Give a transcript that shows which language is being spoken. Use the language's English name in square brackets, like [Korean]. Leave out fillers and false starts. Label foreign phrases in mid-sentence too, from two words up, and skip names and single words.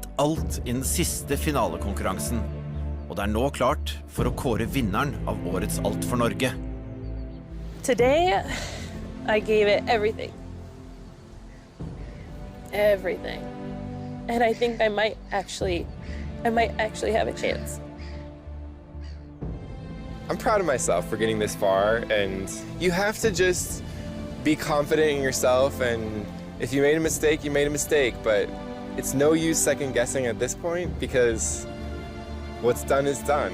[Norwegian] alt i den siste finalekonkurransen, og det er nå klart for å kåre vinneren av årets Alt for Norge. [English] Today, I gave it everything. Everything. And I think I might actually have a chance. I'm proud of myself for getting this far, and you have to just be confident in yourself, and if you made a mistake, you made a mistake, but it's no use second guessing at this point because what's done is done.